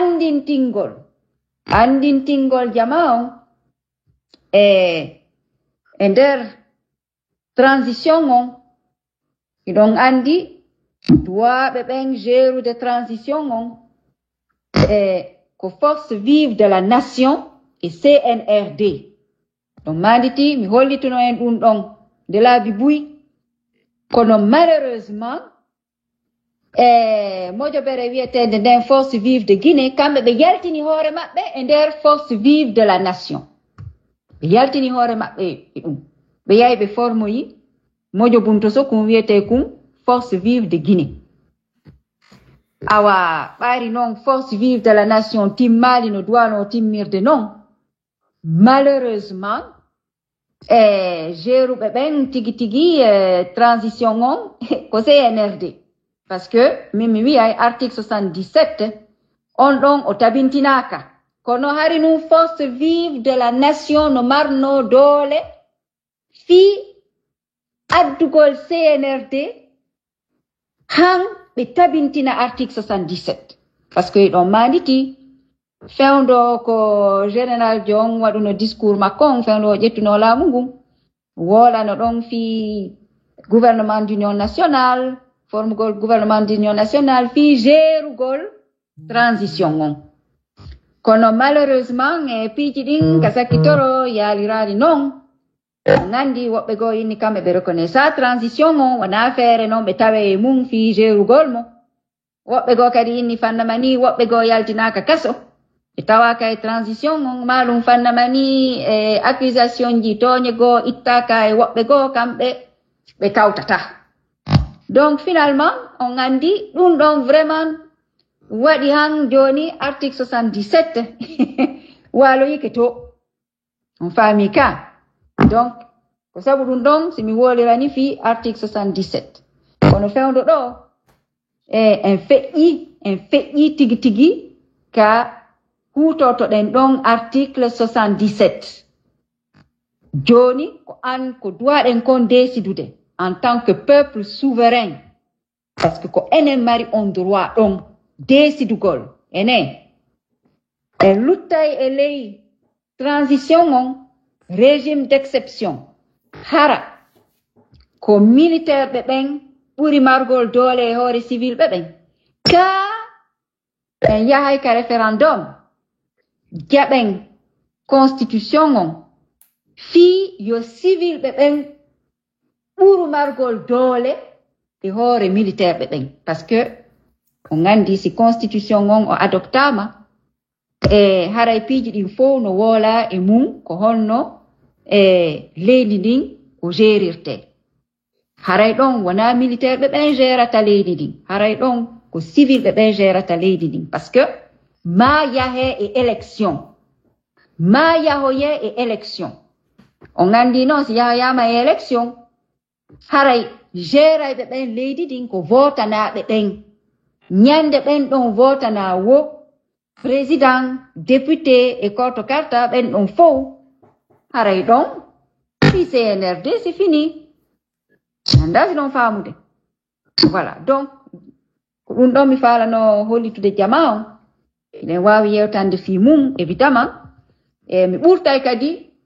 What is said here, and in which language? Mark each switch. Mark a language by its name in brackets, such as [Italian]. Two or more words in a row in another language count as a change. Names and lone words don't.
[Fula] andintingol jama on e nder transition on iɗon andi duwaɓe ɓen gérude transition on ko [French] force vive de la nation et CNRD [Fula] ɗon manditi mi hollituno en ɗum ɗon de laabi buy kono malheureusement mojobere wiyetede nden [French] force vive de Guinée [Fula] kamɓe ɓe yaltini hoore maɓɓe e nder [French] force vive de la nation [Fula] ɓe yaltini hoore maɓɓe e ɗum ɓe yahi ɓe formoyi mojo bunto so kum wiyete kum [French] force vive de Guinée [Fula] awa ɓaari noon [French] force vive de la nation [Fula] timmali no duwano timmirde noon malheureusement géruɓe ɓen tigi transition on ko CNRD [French] parce que [Fula] min mi wiyay article 77 on ɗon o tabintinaka kono hari num [French] force vive de la nation [Fula] no marno doole fi addugol CNRD han ɓe tabintina article 77 parce que ɗon manditi fewndo ko général Dion waɗuno discours makko on fewndo o ƴettuno laamu ngun wolano ɗon fi [French] gouvernement d'union nationale [Fula] formugol [French] gouvernement d'union nationale [Fula] fi gérugol transition on kono malheureusement piiji ɗin ka sakkitoro yaalirani noon on andi woɓɓe goo inni kamɓe ɓe reconnaissa transition on wona feere noon ɓe tawe e mum fi gérugol mo woɓɓe goo kadi inni fannamani woɓɓe goo yaltinaka kaso ɓe tawaka e transition on maɗum fannamani accusation ji toñe goo ittaka e woɓɓe goo kamɓe ɓe tawtata [French] donc finalement [Fula] on andi ɗum ɗon vraiment waɗi han joni article 77 waloyike to on faami ka donc ko sabu ɗum ɗon simi wolirani fi article 77 kono fewndo ɗo en feƴƴi tigi ka hutotoɗen ɗon article 77 joni ko an ko duwaɗen kon décidude [French] en tant que peuple souverain parce que [Fula] ko enen mari on droit ɗon décidugol enen en luttay e ley transition on [French] régime d'exception [Fula] hara ko militaire ɓe ɓen ɓuri margol doole e hoore civil ɓe ɓen ka en yahay ka référendum jaɓen constitution on fii yo civil ɓe ɓen ɓuru margol doole e hoore militaire ɓe ɓen [French] par ce que [Fula] on andi si constitution on o adoptama e haray piiji ɗin fof no woola e mum ko honno leydi ndin o gérirte haray ɗon wona militaire ɓe ɓen gérata leydi ndin haray ɗon ko civil ɓe ɓen gérata leydi ndin [French] par ce que [Fula] ma yahe e élection ma yahoye e élection on andi noon si yahoyama e élection haray gérayɓe ɓen leydi ndin ko votanaɓe ɓen ñande ɓen ɗon votana wo [French] président député [Fula] e korto karta ɓen ɗon fof haray ɗon fi CNRD [French] c'est fini [Fula] andasi ɗon faamude [French] voilà donc [Fula] ko ɗum ɗon mi falano hollitude jama on enen wawi yewtande fi mum évidemment e mi ɓurtay kadi